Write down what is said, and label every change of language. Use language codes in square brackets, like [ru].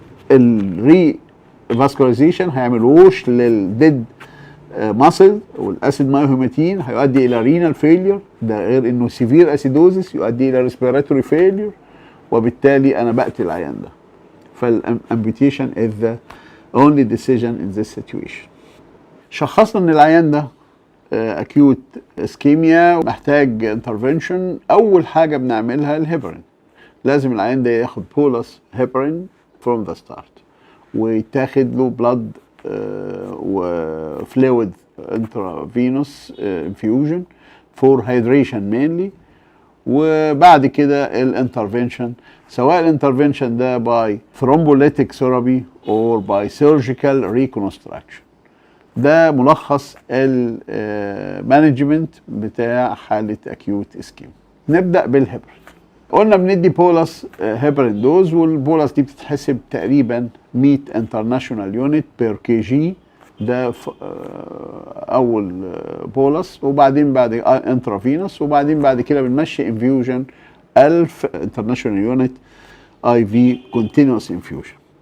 [ar] الريفاسكولاريزيشن هيعمل ووش للديد ماسل والاسيد مايوهيماتين، هيؤدي الى رينال فيلير، ده غير انه سيفير اسيدوزيس يؤدي الى ريسبيراتوري فيلير، وبالتالي انا بقتل العيان ده. [en] فالامبيوتيشن is the only decision in this situation. [ar] شخصنا ان العيان ده acute ischemia محتاج انترفنشن. اول حاجه بنعملها الهيبرين. لازم العيان ده ياخد بولس هيبرين [en] from the start، [ar] ويتاخد له blood و [en] fluid intravenous infusion for hydration mainly. [ar] وبعد كده الانترفنشن، سواء الانترفنشن ده [en] by thrombolytic therapy or by surgical reconstruction. [ar] ده ملخص المانجمنت بتاع حالة acute ischemia. نبدأ بالهيبرين. قلنا بندي بولس هيبرين دوز، والبولس دي بتتحسب تقريبا 100 انترناشونال يونت بير كي جي. ده اول بولس، وبعدين بعد انترافينوس، وبعدين بعد كده بنمشي انفيوجن 1000 انترناشونال يونت اي في كونتينوس انفيوجن.